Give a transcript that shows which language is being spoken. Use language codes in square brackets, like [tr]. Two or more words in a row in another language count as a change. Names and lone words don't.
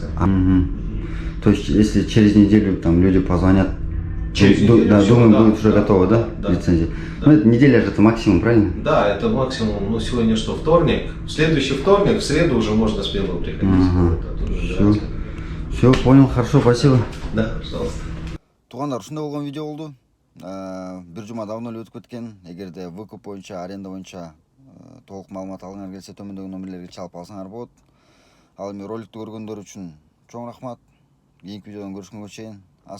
[ru] То есть, если через неделю там люди позвонят, через неделю, да, все, думаю, да, будет уже готово, да, лицензия? Да. Ну, это неделя же это максимум, правильно? Да, это максимум, ну, сегодня что, вторник, в следующий вторник, в среду уже можно смело приходить. Все, понял, хорошо, спасибо. Да, пожалуйста. [ky] Тугандар, ушундай болгон видео болду. бир жума давно эле өтүп кеткен. Эгерде выкуп боюнча, аренда боюнча толук маалымат алгыңар келсе, төмөндөгү номерлерге чалып алсаңар болот. Ал эми роликтти көргөндөр үчүн чоң рахмат. Кийинки видеодон көрүшкөнгө чейин.